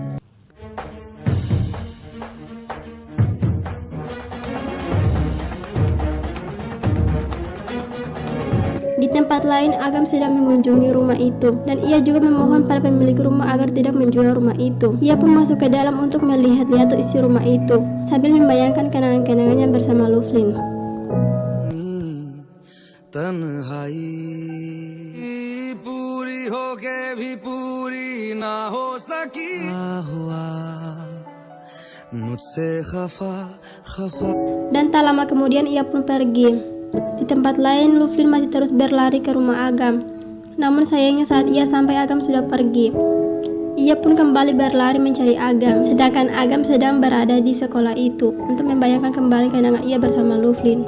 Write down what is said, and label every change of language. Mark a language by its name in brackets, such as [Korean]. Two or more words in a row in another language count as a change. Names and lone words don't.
[Indonesian] Di tempat lain, Agam sedang mengunjungi rumah itu, dan ia juga memohon pada pemilik rumah agar tidak menjual rumah itu. Ia pun masuk ke dalam untuk melihat-lihat isi rumah itu, sambil membayangkan kenangan-kenangannya bersama Lufin. [Hindi] तन्हाई पूरी होके भी पूरी ना हो सकी हुआ मुझसे खफा खफा. [Indonesian] Dan tak lama kemudian ia pun pergi. Di tempat lain, Lufin masih terus berlari ke rumah Agam. Namun sayangnya saat ia sampai, Agam sudah pergi. Ia pun kembali berlari mencari Agam, sedangkan Agam sedang berada di sekolah itu untuk membayangkan kembali kenangan ia bersama Lufin.